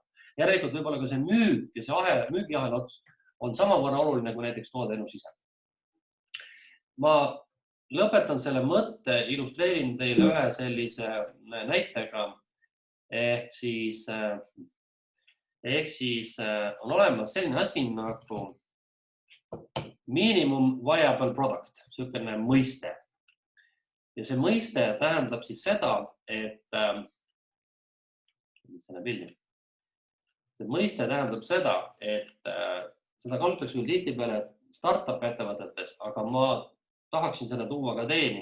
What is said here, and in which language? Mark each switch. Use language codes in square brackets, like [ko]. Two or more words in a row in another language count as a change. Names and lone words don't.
[et] Järelikult võib-olla ka see müük ja see müügiahel ots on samavõrra oluline kui näiteks toodeteenus ise. Ma lõpetan selle mõtte, illustreerin teile ühe sellise näitega. Ehk siis on olemas selline asi nagu [en] minimum viable product, [et] selline mõiste. Ja see mõiste tähendab siis seda, et seda kasutatakse küll tihtipeale startup ettevõtetes, aga ma tahaksin selle tuua ka teieni.